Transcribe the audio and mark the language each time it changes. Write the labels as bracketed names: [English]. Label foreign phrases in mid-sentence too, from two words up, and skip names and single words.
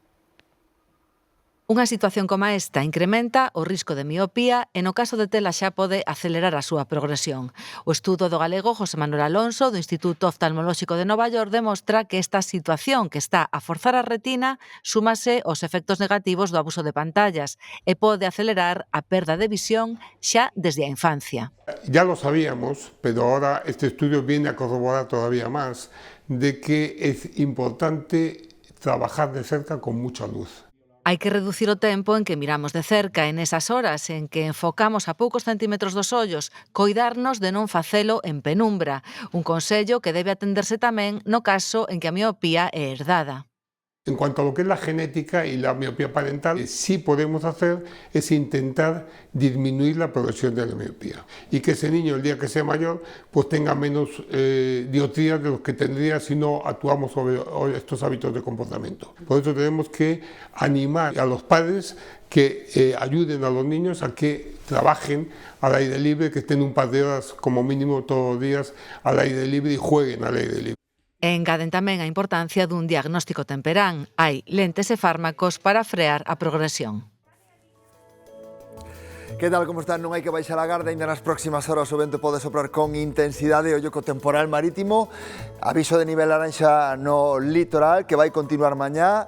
[Galician] Unha situación como esta incrementa o risco de miopía e no caso de tela xa pode acelerar a súa progresión. O estudo do galego José Manuel Alonso do Instituto Oftalmolóxico de Nova York demostra que esta situación que está a forzar a retina súmase aos efectos negativos do abuso de pantallas e pode acelerar a perda de visión xa desde a infancia. [Spanish] Ya lo sabíamos, pero ahora este estudio viene a corroborar todavía más de que es importante trabajar de cerca con mucha luz. [Galician] Hai que reducir o tempo en que miramos de cerca en esas horas en que enfocamos a poucos centímetros dos ollos, coidarnos de non facelo en penumbra, un consello que debe atenderse tamén no caso en que a miopía é herdada. [Spanish] En cuanto a lo que es la genética y la miopía parental, sí podemos hacer es intentar disminuir la progresión de la miopía y que ese niño el día que sea mayor pues tenga menos dioptrías de los que tendría si no actuamos sobre estos hábitos de comportamiento. Por eso tenemos que animar a los padres que ayuden a los niños a que trabajen al aire libre, que estén un par de horas como mínimo todos los días al aire libre y jueguen al aire libre. [Galician] Engaden tamén a importancia dun diagnóstico temperán. Hai lentes e fármacos para frear a progresión. Que tal, como están? Non hai que baixar a garda, ainda nas próximas horas o vento pode soprar con intensidade. Ollo co temporal marítimo, aviso de nivel laranxa no litoral que vai continuar mañá.